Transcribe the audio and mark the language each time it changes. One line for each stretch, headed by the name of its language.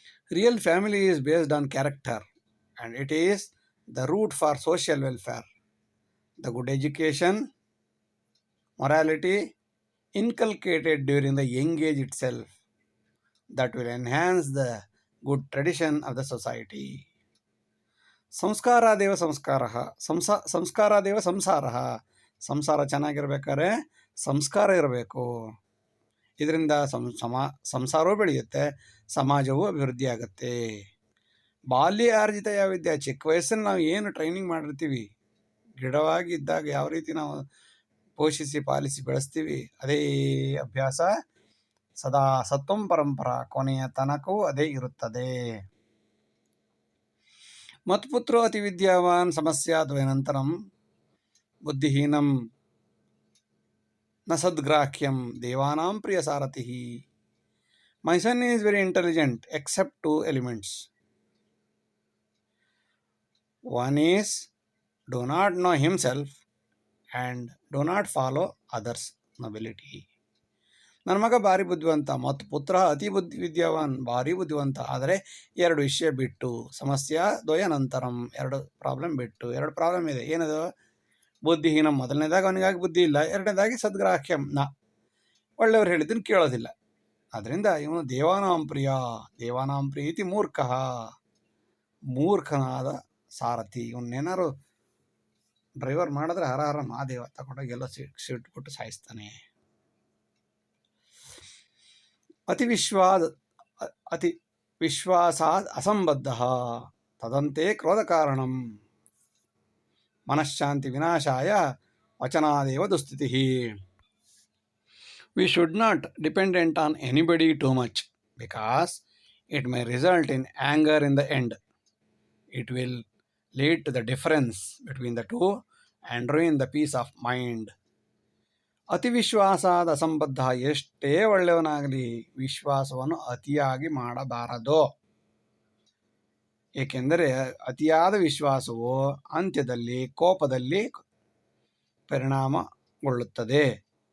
English: Real family is based on character and it is the root for social welfare. The good education, morality inculcated during the young age itself, that will enhance the good tradition of the society.
Sanskrit: ಸಂಸ್ಕಾರಾದೇವ ಸಂಸ್ಕಾರಾದೇವ ಸಂಸಾರ.
Kannada: ಸಂಸಾರ ಚೆನ್ನಾಗಿರ್ಬೇಕಾದ್ರೆ ಸಂಸ್ಕಾರ ಇರಬೇಕು. ಇದರಿಂದ ಸಂಸಾರವೂ ಬೆಳೆಯುತ್ತೆ, ಸಮಾಜವೂ ಅಭಿವೃದ್ಧಿ ಆಗುತ್ತೆ. ಬಾಲ್ಯ ಆರ್ಜಿತ ಯಾವ ವಿದ್ಯೆ, ಚಿಕ್ಕ ವಯಸ್ಸನ್ನು ನಾವು ಏನು ಟ್ರೈನಿಂಗ್ ಮಾಡಿರ್ತೀವಿ, ಗಿಡವಾಗಿ ಇದ್ದಾಗ ಯಾವ ರೀತಿ ನಾವು ಪೋಷಿಸಿ ಪಾಲಿಸಿ ಬೆಳೆಸ್ತೀವಿ, ಅದೇ ಅಭ್ಯಾಸ
Sanskrit: ಸದಾ ಸತ್ವಂ ಪರಂಪರಾ,
Kannada: ಕೊನೆಯ ತನಕವೂ ಅದೇ ಇರುತ್ತದೆ.
Sanskrit: ಮತ್ಪುತ್ರೋ ಅತಿ ವಿದ್ಯಾವಾನ್ ಸಮಸ್ಯಾದ್ವಯನಂತರಂ ಬುದ್ಧಿಹೀನಂ ನ ಸದ್ಗ್ರಾಹ್ಯಂ ದೇವಾನಾಂ ಪ್ರಿಯ ಸಾರಥಿ.
English: My son is very intelligent except 2 elements. One is do not know himself and do not follow others' nobility.
Kannada: ನನ್ನ ಮಗ ಭಾರಿ ಬುದ್ಧಿವಂತ ಮತ್ತು
Sanskrit: ಪುತ್ರ ಅತಿ ವಿದ್ಯಾವಾನ್,
Kannada: ಭಾರಿ ಬುದ್ಧಿವಂತ, ಆದರೆ 2 ವಿಷಯ ಬಿಟ್ಟು,
Sanskrit: ಸಮಸ್ಯೆ ದ್ವಯ ನಂತರಂ,
Kannada: 2 ಪ್ರಾಬ್ಲಮ್ ಬಿಟ್ಟು. 2 ಪ್ರಾಬ್ಲಮ್ ಇದೆ. ಏನದು? ಬುದ್ಧಿಹೀನ, ಮೊದಲನೇದಾಗಿ ಅವನಿಗಾಗಿ ಬುದ್ಧಿ ಇಲ್ಲ, ಎರಡನೇದಾಗಿ ಸದ್ಗ್ರಾಹ್ಯಂ, ಒಳ್ಳೆಯವ್ರು ಹೇಳಿದ್ದನ್ನು ಕೇಳೋದಿಲ್ಲ. ಆದ್ದರಿಂದ ಇವನು
Sanskrit: ದೇವಾನಾಂ ಪ್ರೀತಿ
Kannada: ಮೂರ್ಖನಾದ ಸಾರಥಿ. ಇವನ್ನೇನಾರು ಡ್ರೈವರ್ ಮಾಡಿದ್ರೆ ಹರ ಹರ ಮಹಾದೇವ ತಗೊಂಡೋಗಿ ಎಲ್ಲೋ ಸೀಟ್ ಕೊಟ್ಟು ಸಾಯಿಸ್ತಾನೆ.
Sanskrit: ಅತಿವಿಶ್ವಾದ ಅತಿ ವಿಶ್ವಾಸಾದ್ ಅಸಂಬದ್ಧ ತದಂತೆ ಕ್ರೋಧ ಕಾರಣಂ ಮನಃಶಾಂತಿ ವಿನಾಶಾಯ ವಚನಾದೇವ ದುಸ್ಥಿತಿ.
English: We should not dependent on anybody too much because it may result in anger in the end. It will lead to the difference between the two and ruin the peace of mind.
Sanskrit: ಅತಿ ವಿಶ್ವಾಸಾದ ಅಸಂಬದ್ಧ,
Kannada: ಎಷ್ಟೇ ಒಳ್ಳೆಯವನಾಗಲಿ ವಿಶ್ವಾಸವನ್ನು ಅತಿಯಾಗಿ ಮಾಡಬಾರದು. ಏಕೆಂದರೆ ಅತಿಯಾದ ವಿಶ್ವಾಸವು ಅಂತ್ಯದಲ್ಲಿ ಕೋಪದಲ್ಲಿ ಪರಿಣಾಮಗೊಳ್ಳುತ್ತದೆ.